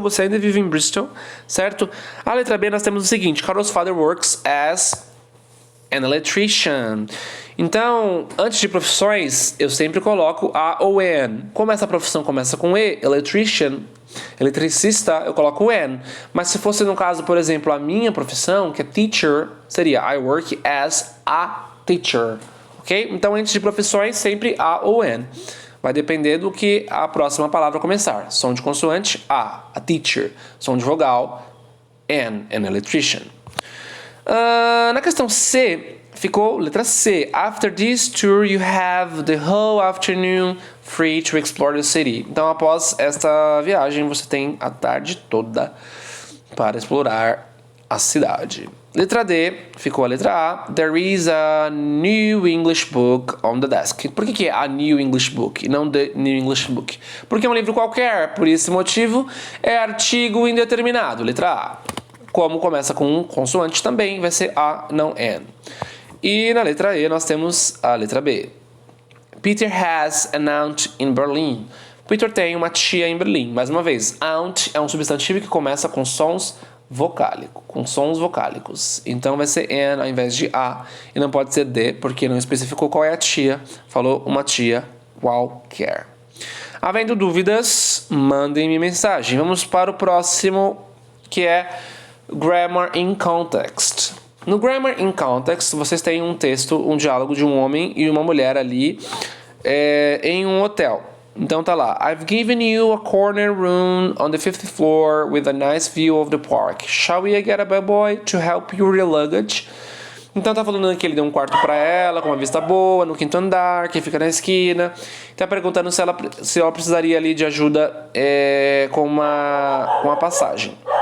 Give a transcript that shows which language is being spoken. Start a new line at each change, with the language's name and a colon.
Portuguese: Você ainda vive em Bristol, certo? A letra B nós temos o seguinte.
English: Carol's father works as an electrician.
Portuguese: Então, antes de profissões, eu sempre coloco a ou an. Como essa profissão começa com E, electrician, eletricista, eu coloco an. Mas se fosse no caso, por exemplo, a minha profissão, que é teacher, seria
English: I work as a teacher.
Portuguese: ok? Então, antes de profissões, sempre A ou N. Vai depender do que a próxima palavra começar. Som de consoante, a teacher. Som de vogal, an electrician. Na questão C, ficou letra C.
English: After this tour, you have the whole afternoon free to explore the city.
Portuguese: Então, após esta viagem, você tem a tarde toda para explorar a cidade. Letra D, ficou a letra A.
English: There is a new English book on the desk.
Portuguese: Por que é
English: a new English book
Portuguese: e não
English: the new English book?
Portuguese: Porque é um livro qualquer, por esse motivo é artigo indeterminado, letra A. Como começa com um consoante também, vai ser A, não N. E na letra E nós temos a letra B.
English: Peter has an aunt in Berlin.
Portuguese: Peter tem uma tia em Berlim. Mais uma vez, aunt é um substantivo que começa com sons vocálicos. Então vai ser N ao invés de A. E não pode ser D, porque não especificou qual é a tia. Falou uma tia qualquer. Havendo dúvidas, mandem-me mensagem. Vamos para o próximo, que é Grammar in Context. No Grammar in Context, vocês têm um texto, um diálogo de um homem e uma mulher ali em um hotel. Então tá lá.
English: I've given you a corner room on the 5th floor with a nice view of the park. Shall we get a bellboy to help you with your luggage?
Portuguese: Então tá falando que ele deu um quarto pra ela, com uma vista boa, no 5º andar, que fica na esquina. Tá perguntando se ela precisaria ali de ajuda com a passagem.